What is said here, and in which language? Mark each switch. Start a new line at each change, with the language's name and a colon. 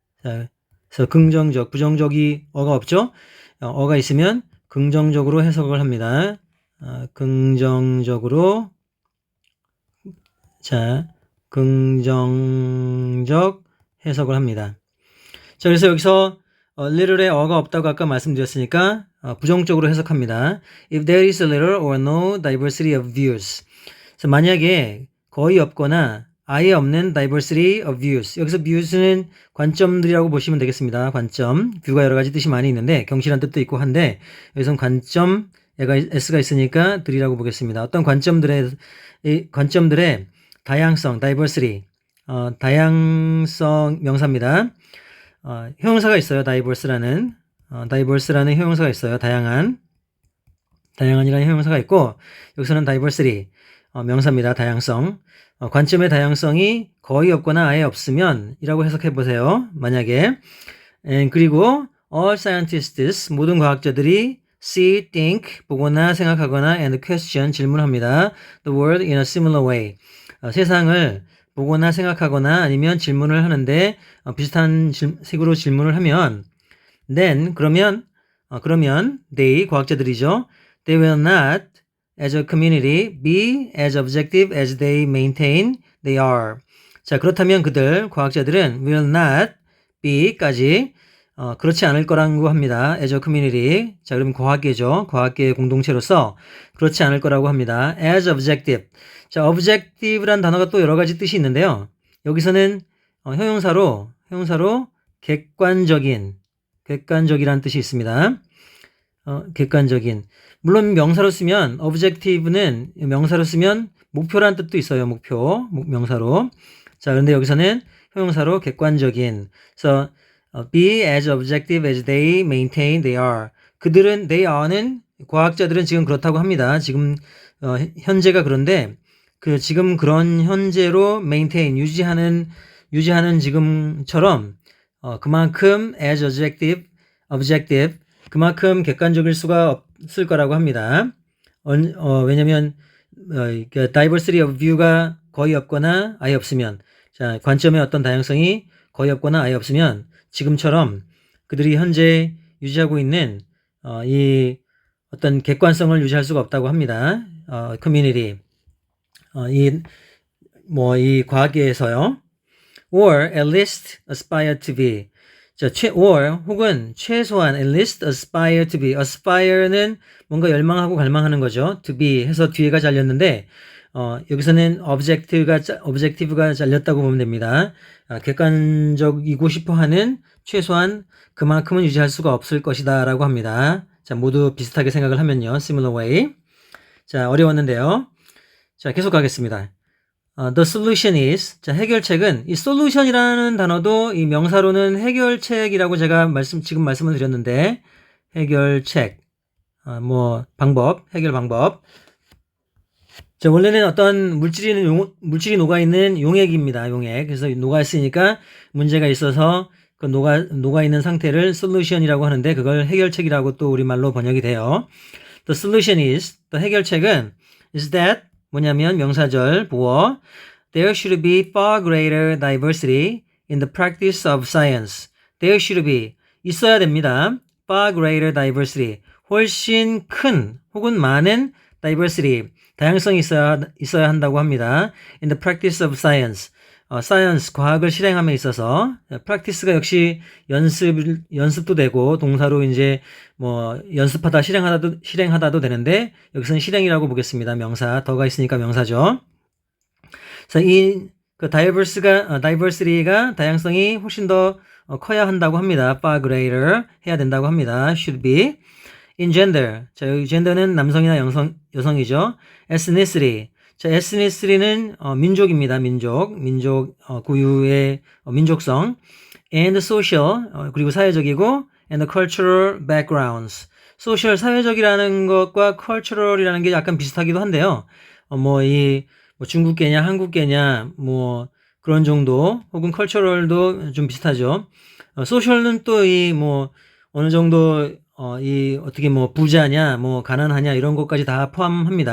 Korean: 자, 그래서 긍정적, 부정적이 어가 없죠? 어가 있으면 긍정적으로 해석을 합니다. 긍정적으로 자, 긍정적 해석을 합니다. 자, 그래서 여기서 little에 어가 없다고 아까 말씀드렸으니까 부정적으로 해석합니다.
English: If there is a little or no diversity of views.
Korean: 그래서 만약에 거의 없거나 아예 없는
English: diversity of views.
Korean: 여기서 views는 관점들이라고 보시면 되겠습니다. 관점. view가 여러 가지 뜻이 많이 있는데 경실한 뜻도 있고 한데 여기서는 관점 s가 있으니까 들이라고 보겠습니다. 어떤 관점들의 다양성, diversity, 다양성 명사입니다. 형용사가 있어요. diverse라는 형용사가 있어요. 다양한이라는 형용사가 있고 여기서는 diversity 명사입니다. 다양성. 관점의 다양성이 거의 없거나 아예 없으면 이라고 해석해 보세요. 만약에 그리고
English: all scientists
Korean: 모든 과학자들이
English: see, think
Korean: 보거나 생각하거나
English: and question
Korean: 질문합니다.
English: the world in a similar way.
Korean: 세상을 보거나 생각하거나 아니면 질문을 하는데 비슷한 식으로 질문을 하면
English: then
Korean: 그러면 they 과학자들이죠.
English: they will not as a community be as objective as they maintain they are.
Korean: 자, 그렇다면 과학자들은
English: will not be
Korean: 까지 그렇지 않을 거라고 합니다.
English: as a community.
Korean: 자, 그럼 과학계죠. 과학계 공동체로서 그렇지 않을 거라고 합니다.
English: as objective.
Korean: 자, objective란 단어가 또 여러 가지 뜻이 있는데요. 여기서는 형용사로 객관적이란 뜻이 있습니다. 객관적인. 물론 명사로 쓰면 objective는 명사로 쓰면 목표란 뜻도 있어요. 명사로. 자, 그런데 여기서는 형용사로 객관적인.
English: 그래서 be as objective as they maintain they are.
Korean: they are는 과학자들은 지금 그렇다고 합니다. 지금 현재가 그런데 지금 그런 현재로 maintain 유지하는 지금처럼 그만큼
English: as objective
Korean: 그만큼 객관적일 수가 없을 거라고 합니다. 왜냐면 diversity of view가 거의 없거나 아예 없으면 자, 관점의 어떤 다양성이 거의 없거나 아예 없으면 지금처럼 그들이 현재 유지하고 있는 이 어떤 객관성을 유지할 수가 없다고 합니다. community 이 과학계에서요.
English: or at least aspire to be. 자, or
Korean: 혹은 최소한
English: at least aspire to be.
Korean: aspire는 뭔가 열망하고 갈망하는 거죠. to be 해서 뒤에가 잘렸는데 여기서는 objective가 잘렸다고 보면 됩니다. 객관적이고 싶어하는 최소한 그만큼은 유지할 수가 없을 것이다 라고 합니다. 자, 모두 비슷하게 생각을 하면요. similar way. 자, 어려웠는데요. 자, 계속 가겠습니다.
English: The solution is.
Korean: 자, 해결책은 이 solution이라는 단어도 이 명사로는 해결책이라고 제가 지금 말씀을 드렸는데 해결책. 해결 방법. 자, 원래는 어떤 물질이 녹아있는 용액입니다. 용액. 그래서 녹아있으니까 문제가 있어서 그 녹아있는 상태를 solution이라고 하는데 그걸 해결책이라고 또 우리말로 번역이 돼요.
English: The solution is,
Korean: 해결책은
English: is that
Korean: 뭐냐면 명사절 보어
English: there should be far greater diversity in the practice of science.
Korean: There should be 있어야 됩니다.
English: far greater
Korean: diversity 훨씬 큰 혹은 많은 diversity 다양성이 있어야 한다고 합니다.
English: In the practice of science.
Korean: science, 과학을 실행함에 있어서 practice가 역시 연습도 되고 동사로 이제 뭐 연습하다 실행하다도 되는데 여기서는 실행이라고 보겠습니다. 명사 더가 있으니까 명사죠. 그래서 이 그 diversity가 다양성이 훨씬 더 커야 한다고 합니다. far greater 해야 된다고 합니다.
English: should be in gender.
Korean: 자, 여기 gender는 남성이나 여성이죠. ethnicity. 자, ethnicity는 민족입니다. 민족 고유의 민족성.
English: and social
Korean: 그리고 사회적이고
English: and cultural backgrounds.
Korean: social 사회적이라는 것과 cultural이라는 게 약간 비슷하기도 한데요. 뭐 중국계냐 한국계냐 뭐 그런 정도 혹은 cultural도 좀 비슷하죠. social는 또 어느 정도 어떻게 뭐 부자냐 뭐 가난하냐 이런 것까지 다 포함합니다.